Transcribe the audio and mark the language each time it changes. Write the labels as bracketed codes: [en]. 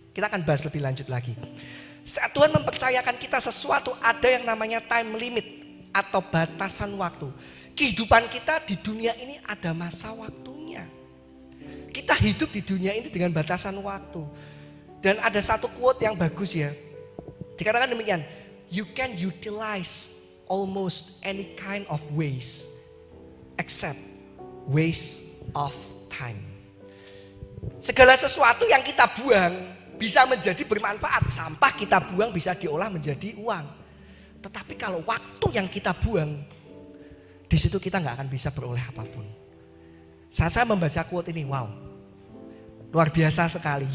[id] Kita akan bahas lebih lanjut lagi. Saat Tuhan mempercayakan kita sesuatu, ada yang namanya time limit atau batasan waktu. Kehidupan kita di dunia ini ada masa waktunya. Kita hidup di dunia ini dengan batasan waktu. Dan ada satu quote yang bagus ya. Dikatakan demikian, [en] you can utilize almost any kind of waste except waste of time. [id] Segala sesuatu yang kita buang bisa menjadi bermanfaat. Sampah kita buang bisa diolah menjadi uang. Tetapi kalau waktu yang kita buang, di situ kita nggak akan bisa beroleh apapun. Saat saya membaca quote ini, wow, luar biasa sekali.